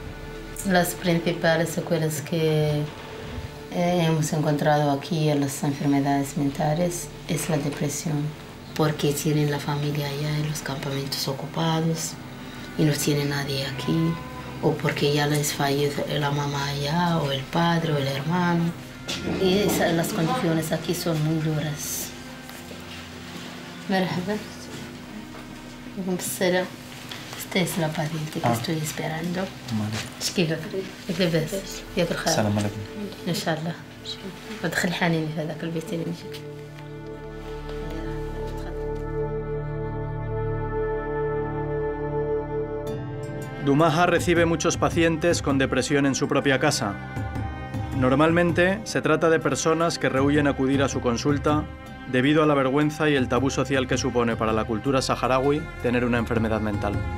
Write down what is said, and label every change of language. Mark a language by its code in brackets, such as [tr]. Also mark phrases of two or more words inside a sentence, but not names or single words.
[es] Las principales secuelas que hemos encontrado aquí en las enfermedades mentales es la depresión, porque tienen la familia allá en los campamentos ocupados y no tiene nadie aquí, o porque ya les fallece la mamá allá, o el padre, o el hermano. Y las condiciones aquí son muy duras. [ar] مرحبا. بالسلام. [es] Esta es la paciente que estoy esperando. [ar] شكيفك؟ لاباس؟ ياك الخير؟ السلام عليكم. إن شاء الله. ودخل حنيني في هذاك البيت اللي نجيك. [es] Dumaja recibe muchos pacientes con depresión en su propia casa. Normalmente se trata de personas que rehúyen acudir a su consulta debido a la vergüenza y el tabú social que supone para la cultura saharaui tener una enfermedad mental.